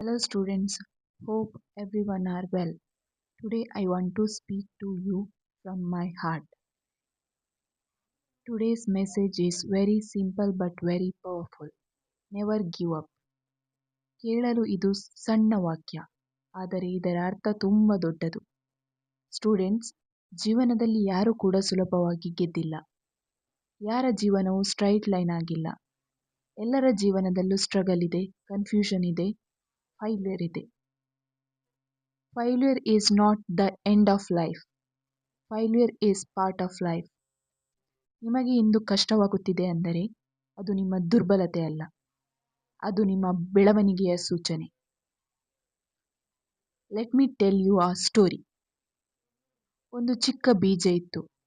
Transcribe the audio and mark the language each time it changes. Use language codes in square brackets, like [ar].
[en] Hello students, hope everyone are well. Today I want to speak to you from my heart. Today's message is very simple but very powerful. Never give up. [kn] ಕೇಳಲು ಇದು ಸಣ್ಣ ವಾಕ್ಯ, ಆದರೆ ಇದರ ಅರ್ಥ ತುಂಬ ದೊಡ್ಡದು. ಸ್ಟೂಡೆಂಟ್ಸ್, ಜೀವನದಲ್ಲಿ ಯಾರು ಕೂಡ ಸುಲಭವಾಗಿ ಗೆದ್ದಿಲ್ಲ. ಯಾರ ಜೀವನವು ಸ್ಟ್ರೈಟ್ ಲೈನ್ ಆಗಿಲ್ಲ. ಎಲ್ಲರ ಜೀವನದಲ್ಲೂ ಸ್ಟ್ರಗಲ್ ಇದೆ, ಕನ್ಫ್ಯೂಷನ್ ಇದೆ, ಫೈಲ್ಯೂರ್ ಇದೆ. [en] Failure is not the end of life. Failure is part of life. [kn] ನಿಮಗೆ ಇಂದು ಕಷ್ಟವಾಗುತ್ತಿದೆ ಅಂದರೆ ಅದು ನಿಮ್ಮ ದುರ್ಬಲತೆ ಅಲ್ಲ, ಅದು ನಿಮ್ಮ ಬೆಳವಣಿಗೆಯ ಸೂಚನೆ. [en] Let me tell you a story. [kn] ಒಂದು ಚಿಕ್ಕ ಬೀಜ ಇತ್ತು.